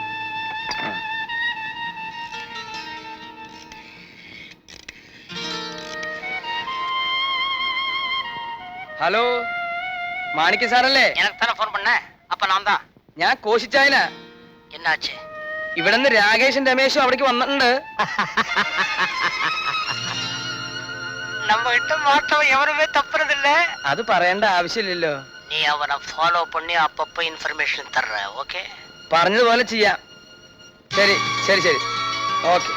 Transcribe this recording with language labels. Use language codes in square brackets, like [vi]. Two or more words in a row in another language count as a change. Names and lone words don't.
[ml] ഹലോ, മാണിക്ക സാറല്ലേ? ഞാൻ കോശിച്ചായന. [ta] என்னாச்சு? [ml] ഇവിടെ നിന്ന് രാകേഷും രമേശും അവിടേക്ക് വന്നിട്ടുണ്ട്. [ta] நம்ம கிட்ட மாட்டோம் எவருமே தப்புறதில்ல. [ml] അത് പറയേണ്ട ആവശ്യമില്ലല്ലോ. [ta] நீ அவனை ஃபாலோ பண்ணி அப்பப்ப இன்ஃபர்மேஷன் தர்ற, ஓகே? [ml] പറഞ്ഞതുപോലെ ചെയ്യാം. ശരി ശരി ശരി, ഓക്കെ.